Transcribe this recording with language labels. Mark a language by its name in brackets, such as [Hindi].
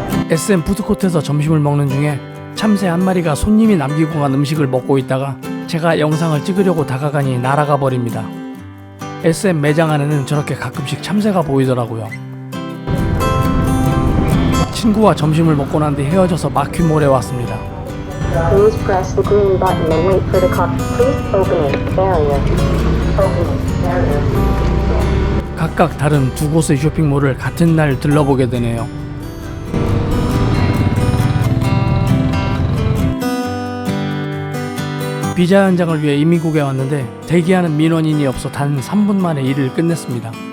[Korean] SM 푸드코트에서 점심을 먹는 중에 참새 한 마리가 손님이 남기고 간 음식을 먹고 있다가 제가 영상을 찍으려고 다가가니 날아가 버립니다. SM 매장 안에는 저렇게 가끔씩 참새가 보이더라고요. 친구와 점심을 먹고 난 뒤 헤어져서 마큐몰에 왔습니다. [English] Please press the green button and wait for the car. Please open it. Barrier. Open it. Barrier. [Korean] 각각 다른 두 곳의 쇼핑몰을 같은 날 들러보게 되네요. 비자 현장을 위해 이민국에 왔는데 대기하는 민원인이 없어 단 3분 만에 일을 끝냈습니다.